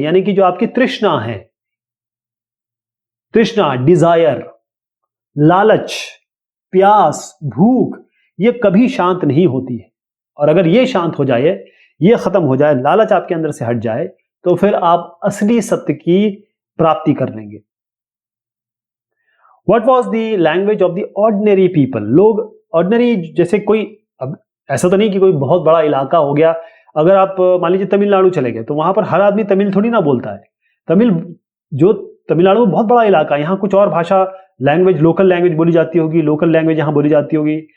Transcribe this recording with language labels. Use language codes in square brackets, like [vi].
[hi] यानी कि जो आपकी तृष्णा है, तृष्णा, डिजायर, लालच, प्यास, भूख, ये कभी शांत नहीं होती है। और अगर ये शांत हो जाए, ये खत्म हो जाए, लालच आपके अंदर से हट जाए, तो फिर आप असली सत्य की प्राप्ति कर लेंगे। [en] What was the language of the ordinary people? [hi] लोग ऑर्डिनरी, जैसे कोई, अब ऐसा तो नहीं कि कोई बहुत बड़ा इलाका हो गया, अगर आप मान लीजिए तमिलनाडु चले गए तो वहां पर हर आदमी तमिल थोड़ी ना बोलता है। तमिलनाडु में बहुत बड़ा इलाका है, यहाँ कुछ और भाषा, लैंग्वेज, लोकल लैंग्वेज बोली जाती होगी, लोकल लैंग्वेज यहाँ बोली जाती होगी।